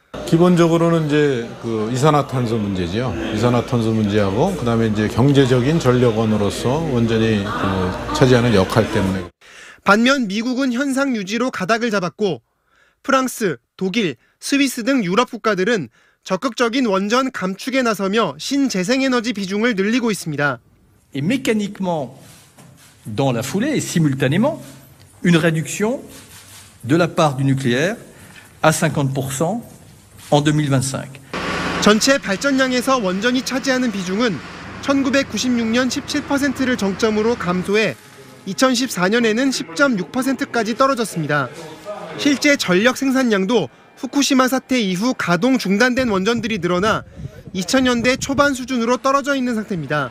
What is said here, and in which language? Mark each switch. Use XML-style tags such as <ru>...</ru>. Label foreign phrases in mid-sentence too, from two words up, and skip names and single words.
<ko>기본적으로는 이제 그 이산화탄소 문제죠. 이산화탄소 문제하고 그다음에 이제 경제적인 전력원으로서 원전이 차지하는 역할 때문에. 반면 미국은 현상 유지로 가닥을 잡았고 프랑스, 독일, 스위스 등 유럽 국가들은 적극적인 원전 감축에 나서며 신재생에너지 비중을 늘리고 있습니다.</ko> <fr>Et mécaniquement, dans la foulée et simultanément, une réduction de la part du nucléaire à 50% en 2025.</fr> <ko>전체 발전량에서 원전이 차지하는 비중은 1996년 17%를 정점으로 감소해 2014년에는 10.6%까지 떨어졌습니다. 실제 전력 생산량도 후쿠시마 사태 이후 가동 중단된 원전들이 늘어나 2000년대 초반 수준으로 떨어져 있는 상태입니다.</ko>